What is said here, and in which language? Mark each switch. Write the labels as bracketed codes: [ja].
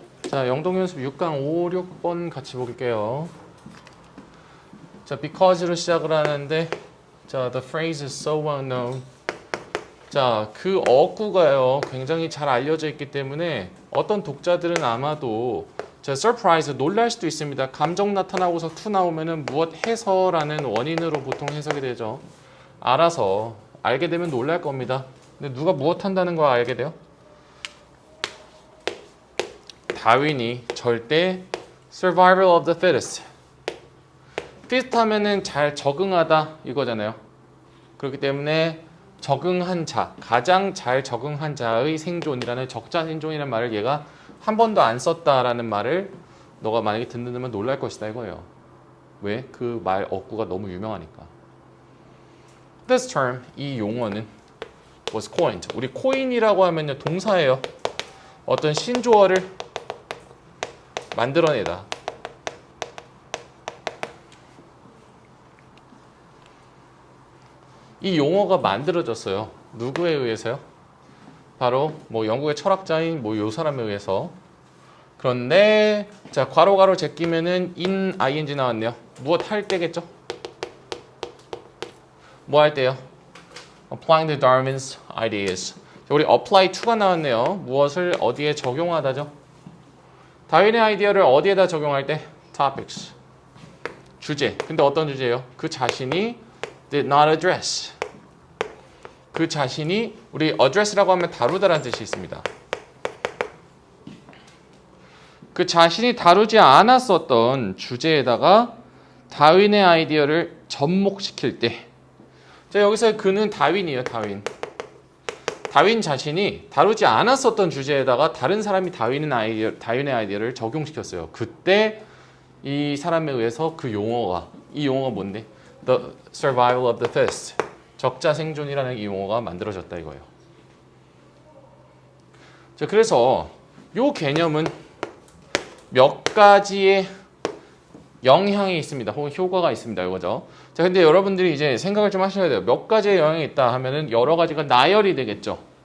[ko] 자, 영동연습 6강 5, 6번 같이 볼게요. 자, because로 시작을 하는데, 자, [en] the phrase is so well known. [ko] 자, 그 어구가요, 굉장히 잘 알려져 있기 때문에 어떤 독자들은 아마도 자, surprise, 놀랄 수도 있습니다. 감정 나타나고서 to 나오면은 무엇 해서라는 원인으로 보통 해석이 되죠. 알아서 알게 되면 놀랄 겁니다. 근데 누가 무엇 한다는 거 알게 돼요? 다윈이 절대 [en] survival of the fittest. [ko] fit 하면은 잘 적응하다 이거잖아요. 그렇기 때문에 적응한 자, 가장 잘 적응한 자의 생존이라는 적자 생존이라는 말을 얘가 한 번도 안 썼다라는 말을 너가 만약에 듣는다면 놀랄 것이다 이거예요. 왜? 그 말 어구가 너무 유명하니까. [en] This term, [ko] 이 용어는 [en] was coined. [ko] 우리 코인이라고 하면요 동사예요. 어떤 신조어를 만들어내다. 이 용어가 만들어졌어요. 누구에 의해서요? 바로 뭐 영국의 철학자인 뭐 요 사람에 의해서. 그런데 자 괄호 제끼면은 in ing 나왔네요. 무엇 할 때겠죠? 뭐 할 때요? [en] Applying to Darwin's ideas. [ko] 우리 apply to가 나왔네요. 무엇을 어디에 적용하다죠? 다윈의 아이디어를 어디에다 적용할 때? Topics. 주제. 근데 어떤 주제예요? 그 자신이 [en] did not address. [ko] 그 자신이 우리 address라고 하면 다루다라는 뜻이 있습니다. 그 자신이 다루지 않았었던 주제에다가 다윈의 아이디어를 접목시킬 때. 자, 여기서 그는 다윈이에요. 다윈 자신이 다루지 않았었던 주제에다가 다른 사람이 다윈의 아이디어를 적용시켰어요. 그때 이 사람에 의해서 이 용어가 뭔데? [en] The survival of the fittest. [ko] 적자 생존이라는 이 용어가 만들어졌다 이거예요. 자, 그래서 이 개념은 몇 가지의 영향이 있습니다. 혹은 효과가 있습니다. 이거죠. 자, 근데 여러분들이 이제 생각을 좀 하셔야 돼요. 몇 가지의 영향이 있다 하면은 여러 가지가 나열이 되겠죠.